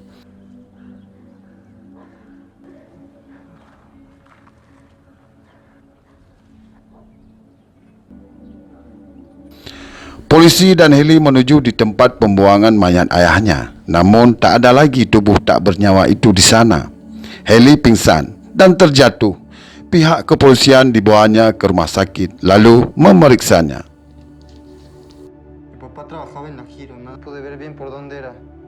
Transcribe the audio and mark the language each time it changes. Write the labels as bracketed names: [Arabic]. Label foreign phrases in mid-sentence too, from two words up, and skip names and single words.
[Indonesian] Polisi dan Heli menuju di tempat pembuangan mayat ayahnya. Namun tak ada lagi tubuh tak bernyawa itu di sana. Heli pingsan dan terjatuh. Pihak kepolisian dibawanya ke rumah sakit lalu memeriksanya. [Spanish] Mi papá trabajaba en la Giro, no pude ver bien por dónde era.